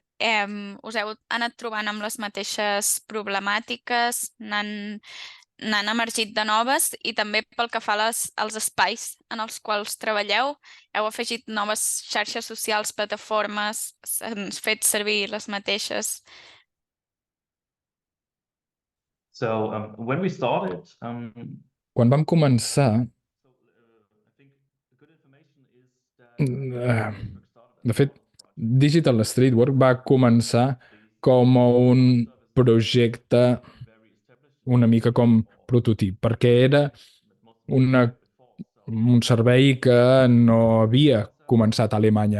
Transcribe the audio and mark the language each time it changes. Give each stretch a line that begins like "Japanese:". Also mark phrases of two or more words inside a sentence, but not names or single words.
Catalan: Us heu anat trobant amb les mateixes problemàtiques? N'han emergit de noves? I també pel que fa als espais en els quals treballeu, heu afegit noves xarxes socials, plataformes? S'han fet servir les mateixes?
English: So when we started,
Catalan: Quan vam començar, de fet, Digital Streetwork va començar com un projecte una mica com prototip, perquè era un servei que no havia començat a Alemanya.